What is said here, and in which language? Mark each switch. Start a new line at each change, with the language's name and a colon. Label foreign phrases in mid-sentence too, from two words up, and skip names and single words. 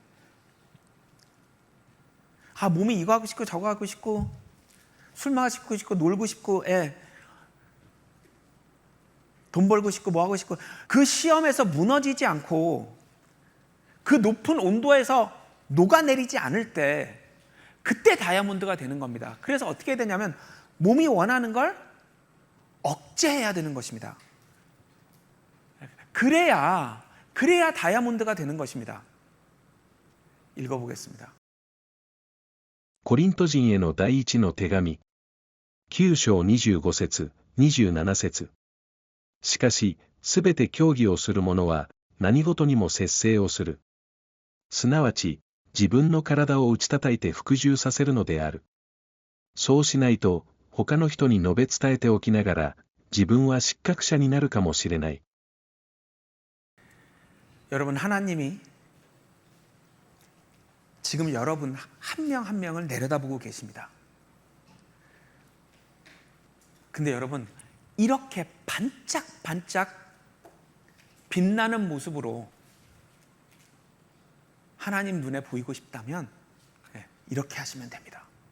Korean: 아, 몸이 이거 하고 싶고 저거 하고 싶고 술 마시고 싶고 놀고 싶고 돈 벌고 싶고 뭐 하고 싶고 그 시험에서 무너지지 않고 그 높은 온도에서 녹아내리지 않을 때 그때 다이아몬드가 되는 겁니다. 그래서 어떻게 해야 되냐면 몸이 원하는 걸 억제해야 되는 것입니다. 그래야 다이아몬드가 되는 것입니다. 읽어보겠습니다.
Japanese: コリント人への第一の手紙。9章25節、27節。しかし、すべて協議をする者は、何事にも節制をする。すなわち、自分の体を打ち叩いて服従させるのである。そうしないと、他の人に述べ伝えておきながら、自分は失格者になるかもしれない。
Korean: 여러분, 하나님이 지금 여러분 한 명 한 명을 내려다보고 계십니다. 근데 여러분, 이렇게 반짝반짝 빛나는 모습으로 하나님 눈에 보이고 싶다면 이렇게 하시면 됩니다.